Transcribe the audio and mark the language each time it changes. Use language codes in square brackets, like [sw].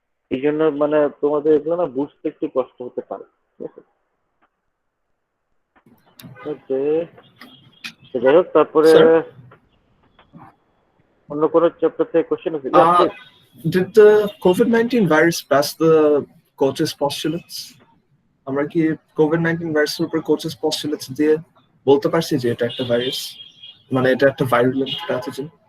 [bn] এই জন্য মানে তোমাদের এগুলো না বুঝতে একটু কষ্ট হতে পারে, ঠিক আছে? যাই হোক, তারপরে অন্য কোনো চ্যাপ্টার থেকে কোশ্চেন আছে? [en] Did the COVID-19 virus pass the Koch's postulates? [bn] আমরা কি COVID-19 ভাইরাসের উপর কোচেস পস্টুলেটস দিয়ে বলতে পারছি যে এটা একটা ভাইরাস, মানে এটা একটা ভাইরুলেন্ট প্যাথোজেন?